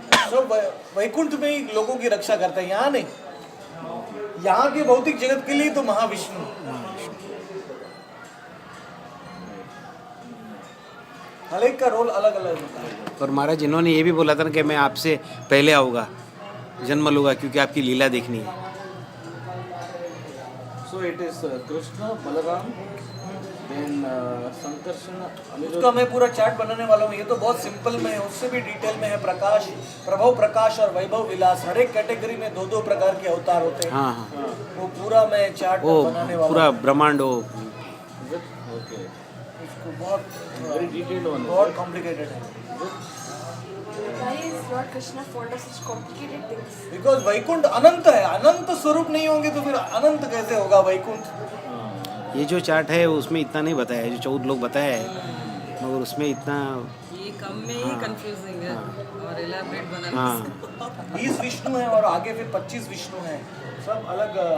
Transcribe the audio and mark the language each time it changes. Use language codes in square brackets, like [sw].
[hi] सब वैकुंठ में ही लोगों की रक्षा करता है, यहाँ नहीं। यहाँ के भौतिक जगत के लिए तो महाविष्णु, हर एक का रोल अलग अलग होता है। और महाराज इन्होंने ये भी बोला था ना कि मैं आपसे पहले आऊँगा, जन्म लूँगा, क्योंकि आपकी लीला देखनी है। [en] So it is Krishna, Balaram, then Sankarsana, [hi] उसका [en] Aniruddha. [hi] मैं पूरा चार्ट बनाने वाला हूँ। ये तो बहुत सिंपल में है, उससे भी डिटेल में है। प्रकाश, प्रभव प्रकाश और वैभव विलास, हर एक कैटेगरी में 2-2 प्रकार के अवतार होते हैं। हाँ हाँ, वो पूरा मैं चार्ट वो बनाने वाला पूरा हूँ। ब्रह्मांड हो। [en] Is it? Okay. [hi] इसको बहुत [en] Very detailed one. [hi] बहुत कॉम्प्लिकेटेड है, [en] Why is Lord Krishna fond of such complicated things? [hi] Because Vaikuntha अनंत है। अनंत स्वरूप नहीं होंगे तो फिर अनंत कैसे होगा वैकुंठ? ये जो चार्ट है उसमें इतना नहीं बताया है, जो 14 लोग बताया है, मगर उसमें इतना ये कम में ही कंफ्यूजिंग है और इलैबोरेट बनाने हाँ 20 विष्णु है और आगे फिर 25 विष्णु है, सब अलग।